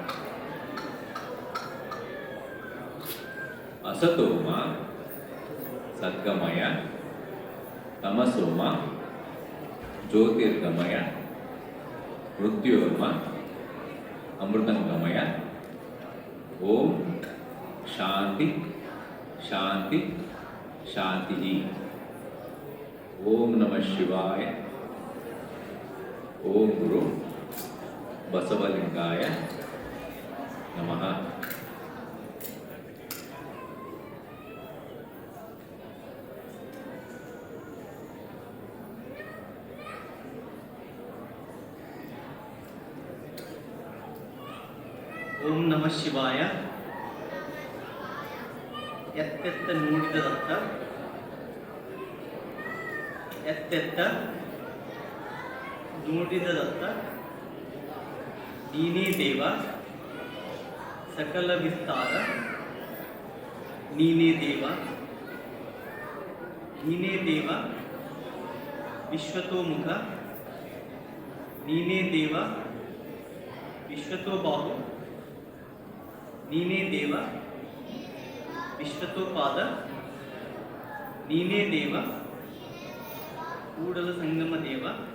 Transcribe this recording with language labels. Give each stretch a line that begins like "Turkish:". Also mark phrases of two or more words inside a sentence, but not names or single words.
Sanskrit: ಅಸತೋಮ ಸದ್ಗಮಯ, ತಮಸೋಮ ಜ್ಯೋತಿರ್ಗಮಯ, ಮೃತ್ಯೋರ್ಮ ಅಮೃತಂಗಮಯ. ಓಂ ಶಾಂತಿ ಶಾಂತಿ ಶಾಂತಿ. ಓಂ ನಮಃ ಶಿವಾಯ. ಓಂ ಗುರು ಬಸವಲಿಂಗಾಯ ನಮಃ. ಓಂ ನಮಃ ಶಿವಾಯ.
Kannada: ಎತ್ತೆತ್ತ ನುಡಿದದತ್ತ, ಎತ್ತೆತ್ತ ನುಡಿದದತ್ತ, ನೀನೇ ದೇವ ಸಕಲ ವಿಸ್ತಾರ, ನೀನೇ ದೇವ, ನೀನೇ ದೇವ ವಿಶ್ವತೋಮುಖ, ನೀನೇ ದೇವ ವಿಶ್ವತೋಬಾಹು, ನೀನೇ ದೇವ ವಿಶ್ವತೋಪಾದ, ನೀನೇ ದೇವ ಕೂಡಲ ಸಂಗಮ ದೇವ.